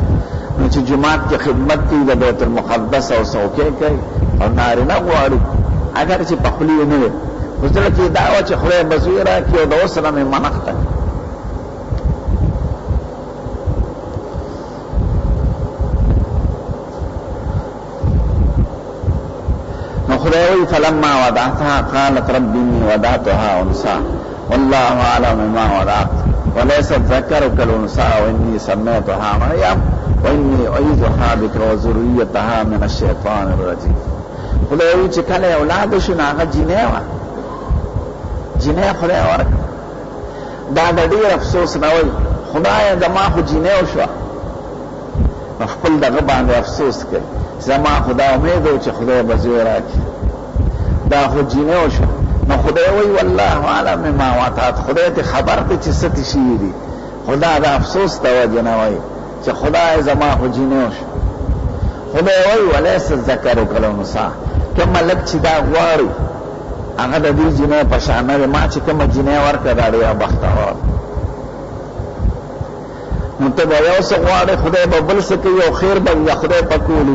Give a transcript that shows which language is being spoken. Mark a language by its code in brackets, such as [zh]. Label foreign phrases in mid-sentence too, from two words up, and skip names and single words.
[ps] نو چې جومات کې خدمت کوي د بیت المقدس او څوکۍ کوي او نارینه غواړي اگر چې په خولې نه وي خو زړه کې دا وه چې خدای به زوی راکړي او د اوس نه مې منښته کړي. خدای وی [ar] فلما وضعتها قالت رب إني وضعتها أنثى والله أعلم بما وضعت وليس الذكر كالأنثى وإني سميتها مريم وإني أعيذها بك وذريتها من الشيطان الرجيم. [ps] خدای وی چې کله اولاد شو نو هغه جنۍ وه، جنۍ خدای ورکړه. دا د ډېر افسوس نه وایي خدایه زما خو جنۍ وشوه، نو خپل دغه باندې افسوس کوي زما خدا امید و چې خدای به زوی راکړي، دا خو جینۍ وشوه. نو خدای وایي [ar] والله اعلم بما وضعت، [ps] خدای ته خبر دی چې څه ته شوي دي. خدا د افسوس د وجې نه وایي چې خدای زما خو جینۍ وشوه. خدای وایي [ar] ولیس الذکر کالانثی، [ps] کوم هلک چې دا غواړي هغه د دې جینۍ په شان نه دی. ما چې کومه جینۍ ورکړه دا ډېره بختور. نو ته به یو څه غواړې خدای به بل څه کوي او خیر به د خدای په کولي.